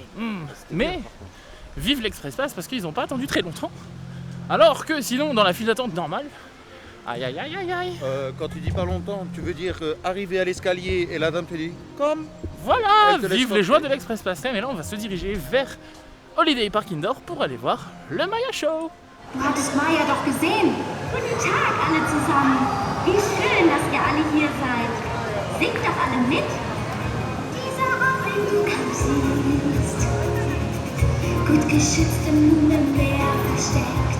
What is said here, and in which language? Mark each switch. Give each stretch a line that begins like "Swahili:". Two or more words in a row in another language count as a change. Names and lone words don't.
French: Mais vive l'Express-Pass parce qu'ils n'ont pas attendu très longtemps. Alors que sinon, dans la file d'attente normale, aïe aïe aïe aïe aïe. Quand tu dis pas longtemps, tu veux dire arriver à l'escalier et la dame te dit comme. Voilà, vive les joies de l'Express-Pass. Mais là, on va se diriger vers Holiday Park Indoor pour aller voir le Maya Show.
German: Du hattest Maya doch gesehen. Guten Tag alle zusammen. Wie schön, dass ihr alle hier seid. Singt doch alle mit. Dieser Ort, den du kaum siehst, gut geschützt im Meer versteckt.